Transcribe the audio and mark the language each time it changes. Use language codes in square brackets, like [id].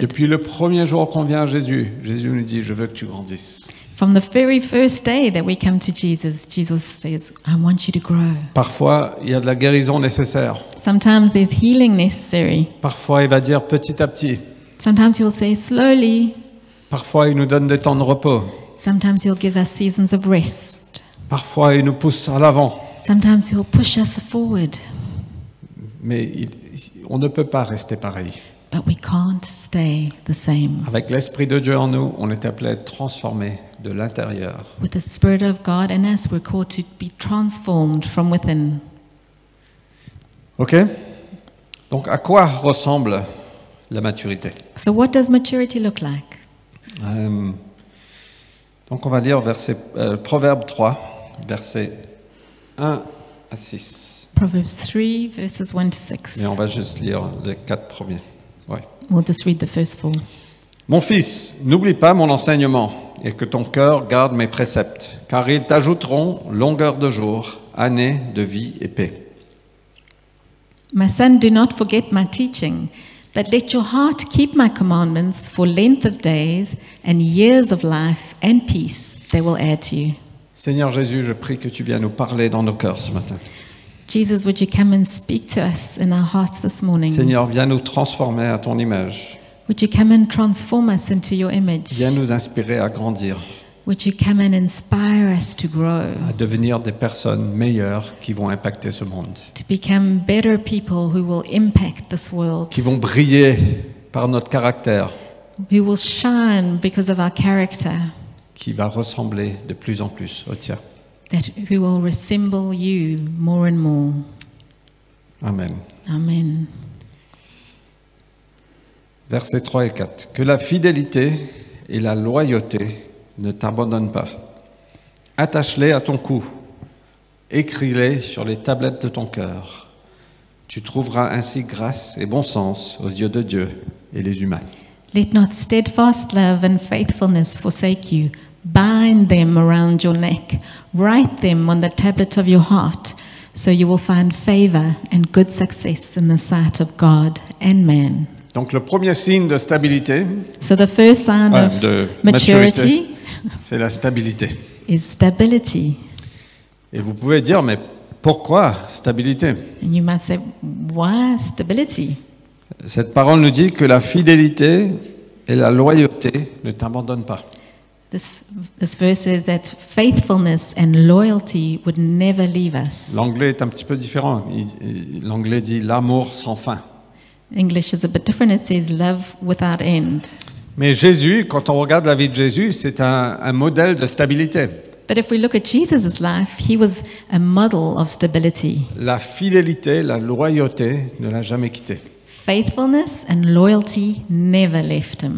[fr] Depuis le premier jour qu'on vient à Jésus, Jésus nous dit, je veux que tu grandisses. [en] From the very first day that we come to Jesus, Jesus says, I want you to grow. [fr] Parfois, il y a de la guérison nécessaire. [en] Sometimes there's healing necessary. [fr] Parfois, il va dire petit à petit. [en] Sometimes he'll say slowly. [fr] Parfois, il nous donne des temps de repos. [en] Sometimes he'll give us seasons of rest. [fr] Parfois, il nous pousse à l'avant. [en] Sometimes he'll push us forward. [fr] Mais on ne peut pas rester pareil. [en] But we can't stay the same. [fr] Avec l'Esprit de Dieu en nous, on est appelé à être transformé de l'intérieur. [en] With the Spirit of God in us, we're called to be transformed from within. [fr] OK? Donc, à quoi ressemble la maturité? [en] So what does maturity look like? [fr] Donc, on va lire Proverbe 3, versets 1 à 6. [en] Proverbs 3, verses 1 to 6. [fr] Mais on va juste lire les 4 premiers. Ouais. [en] We'll just read the first 4. [fr] Mon fils, n'oublie pas mon enseignement et que ton cœur garde mes préceptes, car ils t'ajouteront longueur de jour, années de vie et paix. [en] My son, do not forget my teaching, but let your heart keep my commandments for length of days and years of life and peace they will add to you. [fr] Seigneur Jésus, je prie que tu viennes nous parler dans nos cœurs ce matin. [en] Jesus, would you come and speak to us in our hearts this morning? [fr] Seigneur, viens nous transformer à ton image. [en] Would you come and transform us into your image? [fr] Viens nous inspirer à grandir, [en] Would you come and inspire us to grow, [fr] à devenir des personnes meilleures qui vont impacter ce monde, [en] to become better people who will impact this world, [fr] qui vont briller par notre caractère, [en] who will shine because of our character, [fr] qui va ressembler de plus en plus au tien. [en] who will resemble you more and more. [fr] Amen. [en] Amen. [fr] Versets 3 et 4. Que la fidélité et la loyauté ne t'abandonnent pas. Attache-les à ton cou. Écris-les sur les tablettes de ton cœur. Tu trouveras ainsi grâce et bon sens aux yeux de Dieu et les humains. [en] Let not steadfast love and faithfulness forsake you. Bind them around your neck. Write them on the tablet of your heart, so you will find favor and good success in the sight of God and man. [fr] Donc le premier signe de stabilité, [en] So the first sign of [fr] de [en] maturity [fr] c'est la stabilité. [en] is stability. [fr] Et vous pouvez dire, mais pourquoi stabilité? [en] And you might say, why stability? [fr] Cette parole nous dit que la fidélité et la loyauté ne t'abandonnent pas. [en] This verse says that faithfulness and loyalty would never leave us. [fr] L'anglais est un petit peu différent. L'anglais dit l'amour sans fin. [en] English is a bit different. It says love without end. [fr] Mais Jésus, quand on regarde la vie de Jésus, c'est un modèle de stabilité. [en] But if we look at Jesus' life, he was a model of stability. [fr] La fidélité, la loyauté ne l'a jamais quitté. [en] Faithfulness and loyalty never left him.